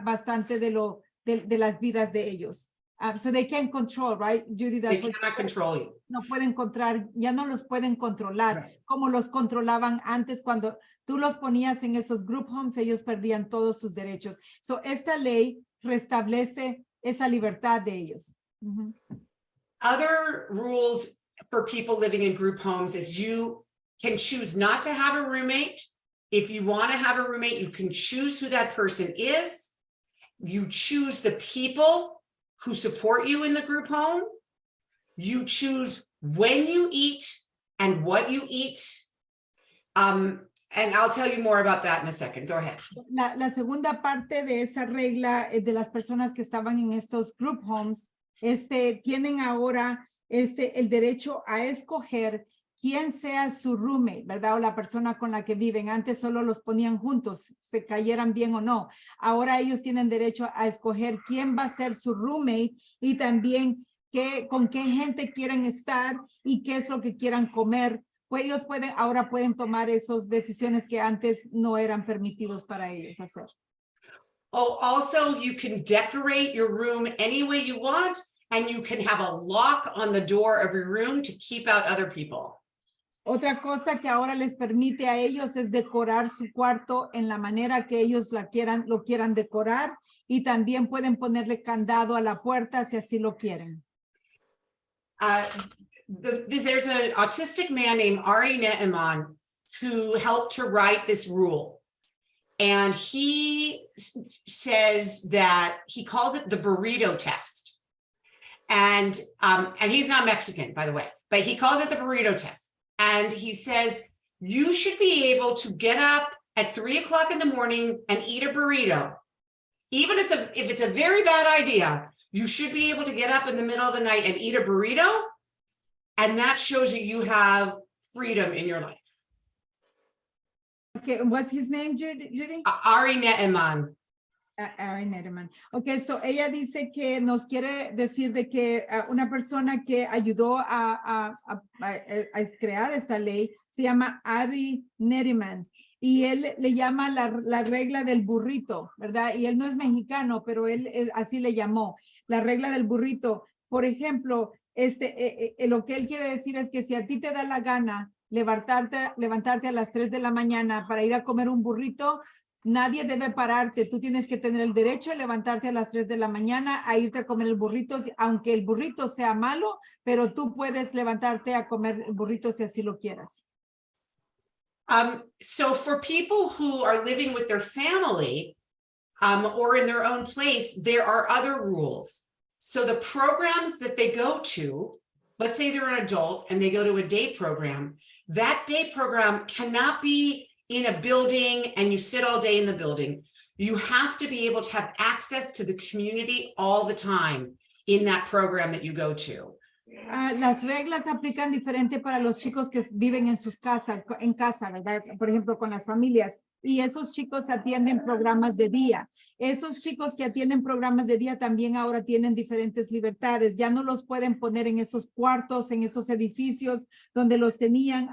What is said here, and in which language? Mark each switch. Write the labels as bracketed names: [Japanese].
[Spanish] Bastante de las vidas de ellos. [English] So they can't control, right, Judy? They cannot control you. [Spanish] No pueden ya no los pueden controlar como los controlaban antes. Cuando tú los ponías en esos group homes, ellos perdían todos sus derechos. So esta ley restablece esa libertad de ellos. [English] Other rules for people living in group homes is you can choose not to have a roommate. If you want to have a roommate, you can choose who that person is. You choose the people who support you in the group home. You choose when you eat and what you eat. And I'll tell you more about that in a second. Go ahead. [Spanish] La segunda parte de esa regla de las personas que estaban en estos group homes, tienen ahora el derecho a escoger quién sea su roommate, ¿verdad? O la persona con la que viven. Antes solo los ponían juntos, se cayeran bien o no. Ahora ellos tienen derecho a escoger quién va a ser su roommate y también con qué gente quieren estar y qué es lo que quieran comer. Pues ellos ahora pueden tomar esas decisiones que antes no eran permitidos para ellos hacer. [English] Oh, also you can decorate your room any way you want, and you can have a lock on the door of your room to keep out other people. [Spanish] Otra cosa que ahora les permite a ellos es decorar su cuarto en la manera que ellos lo quieran decorar, y también pueden ponerle candado a la puerta si así lo quieren. [English] There's an autistic man named Ari Ne'eman who helped to write this rule. And he says that he called it the burrito test. And he's not Mexican, by the way, but he calls it the burrito test. And he says, you should be able to get up at 3 o'clock in the morning and eat a burrito. Even if it's a very bad idea, you should be able to get up in the middle of the night and eat a burrito. And that shows you have freedom in your life. Okay, what's his name, Judy? Ari Ne'eman. Ari Ne'eman. [Spanish] Okay, so ella dice que nos quiere decir de que una persona que ayudó a crear esta ley se llama Ari Ne'eman, y él le llama la regla del burrito, ¿verdad? Y él no es mexicano, pero él así le llamó, la regla del burrito. Por ejemplo, lo que él quiere decir es que si a ti te da la gana levantarte a las 3 de la mañana para ir a comer un burrito, nadie debe pararte. Tú tienes que tener el derecho de levantarte a las 3 de la mañana a irte a comer el burrito, aunque el burrito sea malo, pero tú puedes levantarte a comer el burrito si así lo quieras. [English] So for people who are living with their family or in their own place, there are other rules. So the programs that they go to, let's say they're an adult and they go to a day program, that day program cannot be in a building and you sit all day in the building. You have to be able to have access to the community all the time in that program that you go to. [Spanish] Las reglas aplican diferente para los chicos que viven en sus casas, en casa, ¿verdad? Por ejemplo, con las familias. Y esos chicos atienden programas de día. Esos chicos que atienden programas de día también ahora tienen diferentes libertades. Ya no los pueden poner en esos cuartos, en esos edificios donde los tenían.